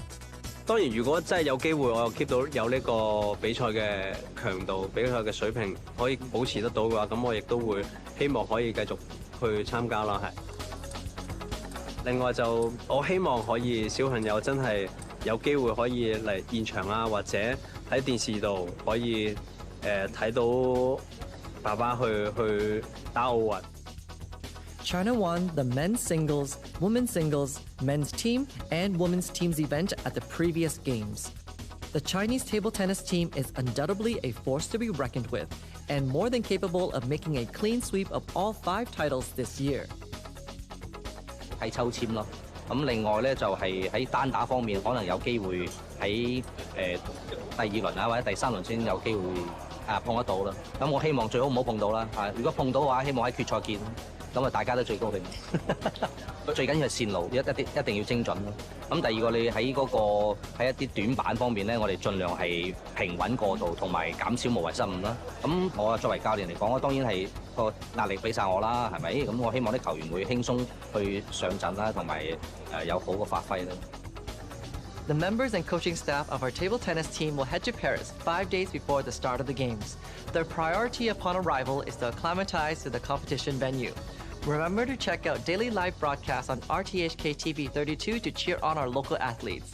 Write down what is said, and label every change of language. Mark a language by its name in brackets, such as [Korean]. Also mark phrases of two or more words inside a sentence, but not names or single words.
[Cantonese] 當然，如果真係有機會，我又 keep 到有呢個比賽嘅強度、比賽嘅水平可以保持得到嘅話，咁我亦都會希望可以繼續去參加啦，係。另外我希望可以小朋友真係有機會可以嚟現場啊，或者喺電視度可以睇到爸爸去打奧運。 [English] China won the men's singles, women's singles, men's team, and women's teams event at the previous games. The Chinese table tennis team is undoubtedly a force to be reckoned with, and more than capable of making a clean sweep of all 5 titles this year. [Cantonese] 係抽籤咯，咁另外咧就係喺單打方面，可能有機會喺第2輪啊或者第3輪先有機會碰得到啦。咁我希望最好唔好碰到啦，如果碰到嘅話，希望喺決賽見。咁大家都最高興。最緊要係線路一定要精準咯。咁第二個你喺喺一啲短板方面咧，我哋盡量係平穩過渡，同埋減少無謂失誤啦。咁我作為教練嚟講，我當然係個壓力俾晒我啦，係咪？咁我希望啲球員會輕鬆去上陣啦，同埋有好嘅發揮啦。 [English] The members and coaching staff of our table tennis team will head to Paris 5 days before the start of the games. Their priority upon arrival is to acclimatize to the competition venue. Remember to check out daily live broadcasts on RTHK TV 32 to cheer on our local athletes.